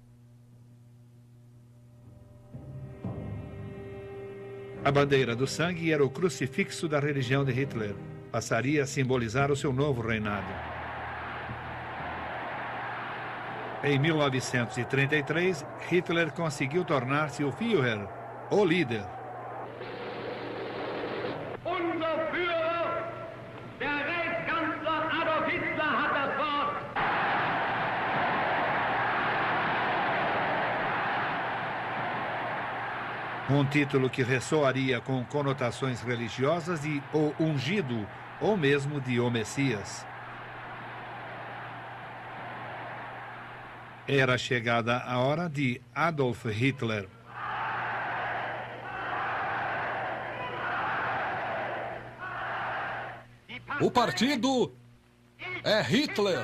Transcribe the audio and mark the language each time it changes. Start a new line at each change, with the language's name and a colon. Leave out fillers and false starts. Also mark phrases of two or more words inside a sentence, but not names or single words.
Portuguese: A bandeira do sangue era o crucifixo da religião de Hitler. Passaria a simbolizar o seu novo reinado. Em 1933, Hitler conseguiu tornar-se o Führer, o líder.
German: Unser Führer, der Reichskanzler Adolf Hitler, hat das Wort.
Portuguese: Um título que ressoaria com conotações religiosas de o ungido, ou mesmo de o Messias. Era chegada a hora de Adolf Hitler. O partido é Hitler.